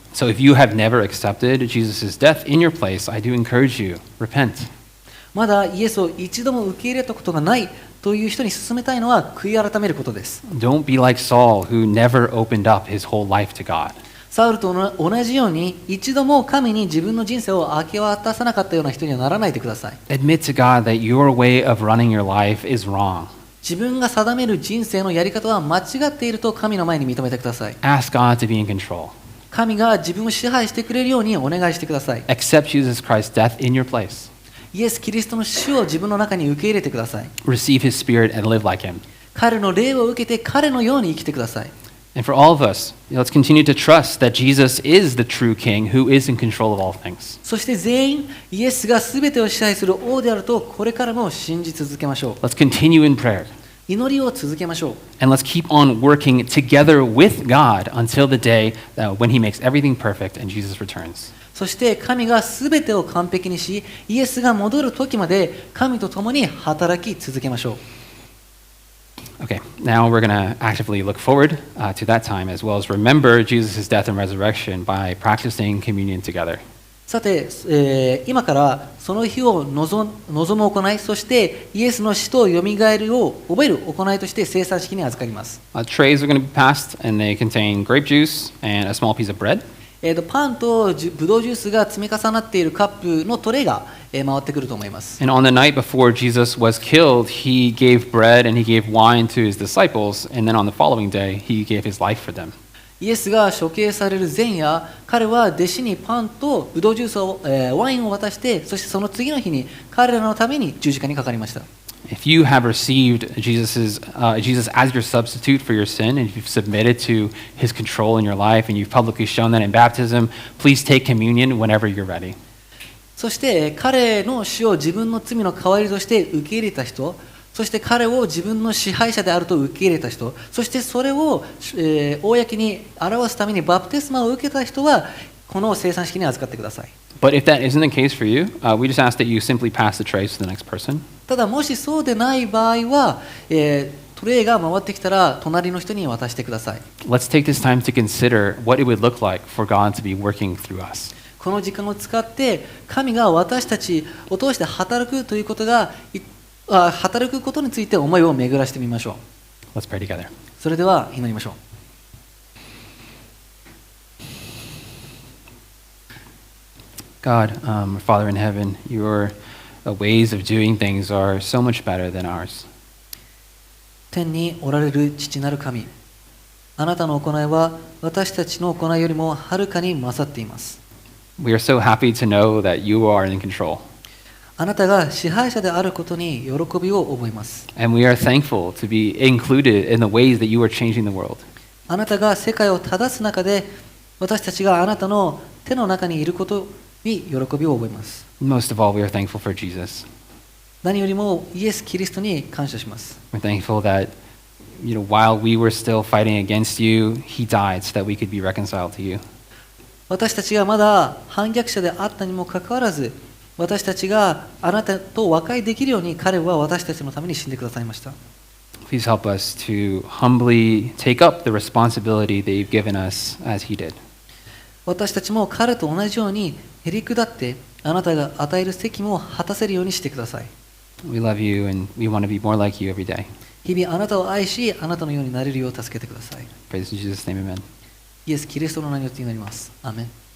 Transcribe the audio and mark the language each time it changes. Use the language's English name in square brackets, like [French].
[English] So if you have never accepted Jesus' death in your place, I do encourage you, repent. [Japanese] まだイエスを一度も受け入れたことがないという人に勧めたいのは悔い改めることです。 [English] Don't be like Saul, who never opened up his whole life to God. [Japanese] サウルと同じように一度も神に自分の人生を明け渡さなかったような人にはならないでください。 [English] Admit to God that your way of running your life is wrong. [Japanese] 自分が定める人生のやり方は間違っていると神の前に認めてください。 [English] Ask God to be in control. [Japanese] 神が自分を支配してくれるようにお願いしてください。 [English] Accept Jesus Christ's death in your place. [Japanese] イエス・キリストの死を自分の中に受け入れてください。 [English] Receive his spirit and live like him. [Japanese] 彼の霊を受けて彼のように生きてください。 [English] And for all of us, let's continue to trust that Jesus is the true king who is in control of all things. [Japanese] そして全員イエスが全てを支配する王であるとこれからも信じ続けましょう。 [English] Let's continue in prayer. [Japanese] 祈りを続けましょう。 [English] And let's keep on working together with God until the day when he makes everything perfect and Jesus returns. [Japanese] そして神が全てを完璧にし、イエスが戻る時まで神と共に働き続けましょう。 [English] Okay, now we're going to actively look forward to that time as well as remember Jesus' death and resurrection by practicing communion together. [Japanese] さて、今からその日を望む行い、そしてイエスの死とよみがえりを覚える行いとして聖餐式に預かります。 [English] Trays are going to be passed and they contain grape juice and a small piece of bread. [Japanese] パンとブドウジュースが積み重なっているカップのトレイが回ってくると思います。 [English] And on the night before Jesus was killed, he gave bread and he gave wine to his disciples, and then on the following day, he gave his life for them. [Japanese] イエスが処刑される前夜、彼は弟子にパンとブドウジュースを、ワインを渡して、そしてその次の日に彼らのために十字架にかかりました。 [English] If you have received Jesus as your substitute for your sin, and if you've submitted to his control in your life, and you've publicly shown that in baptism, please take communion whenever you're ready. [Japanese] そして彼の死を自分の罪の代わりとして受け入れた人、そして彼を自分の支配者であると受け入れた人、そしてそれを、公に表すためにバプテスマを受けた人はこの聖餐式に預かってください。 [English] But if that isn't the case for you, we just ask that you simply pass the trays to the next person. [Japanese] ただもしそうでない場合は、トレイが回ってきたら隣の人に渡してください。 [English] Let's take this time to consider what it would look like for God to be working through us. [Japanese] この時間を使って神が私たちを通して働くということが働くことについて思いを巡らしてみましょう。 [English] Let's pray together. [Japanese] それでは祈りましょう。 [English] God, Father in heaven, your ways of doing things are so much better than ours. [Japanese] 天におられる父なる神、あなたの行いは私たちの行いよりもはるかに勝っています。 [English] We are so happy to know that you are in control. [Japanese] あなたが支配者であることに喜びを覚えます。 [English] And we are thankful to be included in the ways that you are changing the world. [Japanese] あなたが世界を正す中で私たちがあなたの手の中にいることに喜びを覚えます。 [English] Most of all, we are thankful for Jesus. [Japanese] 何よりもイエス・キリストに感謝します。 [English] We're thankful that, while we were still fighting against you, He died so that we could be reconciled to you. [Japanese] 私たちがまだ反逆者であったにもかかわらず、私たちがあなたと和解できるように彼は私たちのために死んでくださいました。 [English] Please help us to humbly take up the responsibility that you've given us as He did. [Japanese] 私たちも彼と同じようにへりくだってあなたが与える責務を果たせるようにしてください。 [English] We love you and we want to be more like you every day. [Japanese] 日々あなたを愛し、あなたのようになれるよう助けてください。 [English] Praise in Jesus' name, amen. [Japanese] イエス・キリストの名によって祈ります。アーメン。